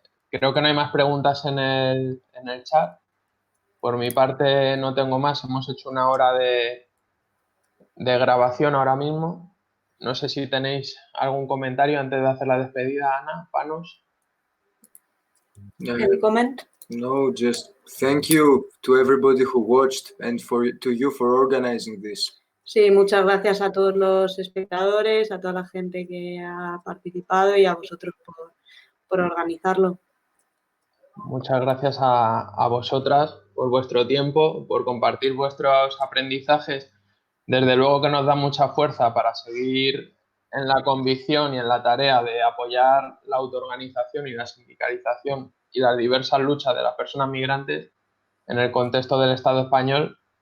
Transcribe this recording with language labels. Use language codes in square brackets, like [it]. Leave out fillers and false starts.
[es] Creo que no hay más preguntas en el chat. Por mi parte no tengo más. Hemos hecho 1 hora de grabación ahora mismo. No sé si tenéis algún comentario antes de hacer la despedida, Ana, Panos. [en] Any comment? No, just thank you to everybody who watched and to you for organizing this. [es] Sí, muchas gracias a todos los espectadores, a toda la gente que ha participado y a vosotros por organizarlo. Muchas gracias a vosotras por vuestro tiempo, por compartir vuestros aprendizajes. Desde luego que nos da mucha fuerza para seguir en la convicción y en la tarea de apoyar la autoorganización y la sindicalización y las diversas luchas de las personas migrantes en el contexto del Estado español.